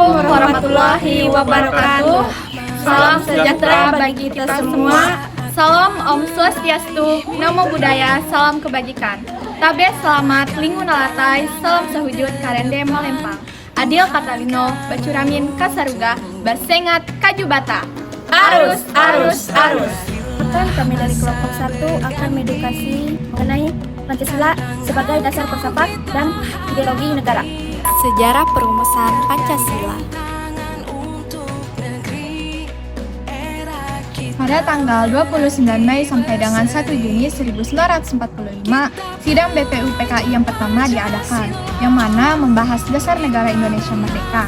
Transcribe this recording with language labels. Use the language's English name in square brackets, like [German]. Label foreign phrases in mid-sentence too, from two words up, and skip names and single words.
[Arabic] ورحمة الله وبركاته. [Indonesian] Salam sejahtera bagi kita semua. Salam [Balinese] Om Swastiastu, [Pali] Namo Buddhaya, [Indonesian] salam kebajikan. [Ngaju] Tabe selamat, lingun alatai, salam sahujud karende malempang. [Kendayan] Adil Katalino, Bacuramin Kasaruga, Basengat Kajubata. Arus, arus, arus. [Indonesian] Kami dari kelompok 1 akan mengedukasi mengenai Pancasila sebagai dasar filsafat dan ideologi negara. Sejarah perumusan Pancasila. Pada tanggal 29 Mei sampai dengan 1 Juni 1945, sidang BPU PKI yang pertama diadakan, yang mana membahas dasar negara Indonesia Merdeka.